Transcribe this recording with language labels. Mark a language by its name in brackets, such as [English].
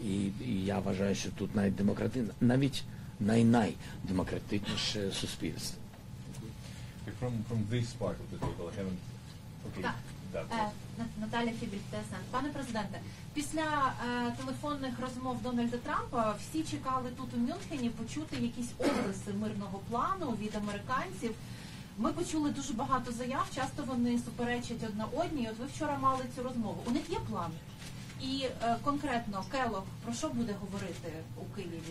[Ukrainian] І я вважаю, що тут навіть найдемократичніше суспільство. [English] From this part of the table, I haven't... Okay. [Ukrainian] Наталя Фібіль-Тесен. Пане президенте, після телефонних розмов Дональда Трампа всі чекали тут у Мюнхені почути якісь обриси мирного плану від американців. Ми почули дуже багато заяв, часто вони суперечать одна одній. От ви вчора мали цю розмову. У них є план? І конкретно Келлог про що буде говорити у Києві?